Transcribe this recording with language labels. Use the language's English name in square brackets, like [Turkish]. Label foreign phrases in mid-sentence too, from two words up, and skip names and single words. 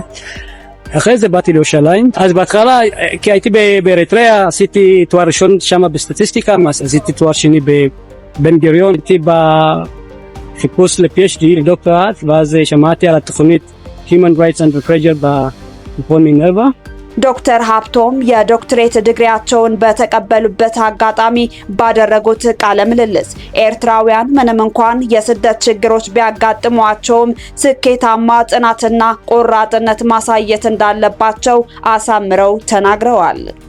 [Hebrew] אחרי זה באתי לירושלים. אז בהתחלה, כי הייתי באריתריאה, עשיתי תואר ראשון שם בסטטיסטיקה, אז עשיתי תואר שני בבן גוריון, הייתי חיפוש ל-PhD, לדוקטורט, ואז שמעתי על התוכנית Human Rights Under Pressure במכון מינרווה. [Amharic] ዶክተር ሀብቶም የዶክትሬት ዲግሪያቸውን በተቀበሉበት አጋጣሚ ባደረጉት ቃለ ምልልስ ኤርትራውያን ምንም እንኳን የስደት ችግሮች ቢያጋጥሟቸውም ስኬታማ ጽናትና ቆራጥነት ማሳየት እንዳለባቸው አሳምረው ተናግረዋል።